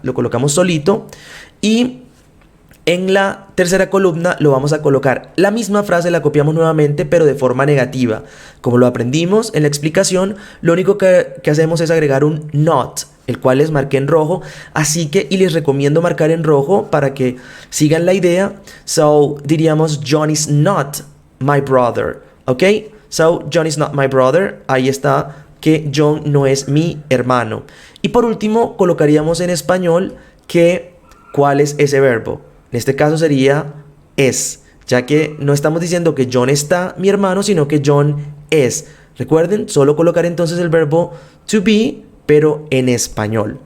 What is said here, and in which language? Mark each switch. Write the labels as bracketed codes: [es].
[es] Lo colocamos solito. Y en la tercera columna lo vamos a colocar. La misma frase la copiamos nuevamente, pero de forma negativa. Como lo aprendimos en la explicación, lo único que hacemos es agregar un not, el cual les marqué en rojo. Así que, y les recomiendo marcar en rojo para que sigan la idea. [en] So, [es] diríamos, [en] John is not my brother. ¿Ok? So, John is not my brother. [es] Ahí está que John no es mi hermano. Y por último, colocaríamos en español que, ¿cuál es ese verbo? En este caso sería es, ya que no estamos diciendo que John está mi hermano, sino que John es. Recuerden, solo colocar entonces el verbo to be, pero en español.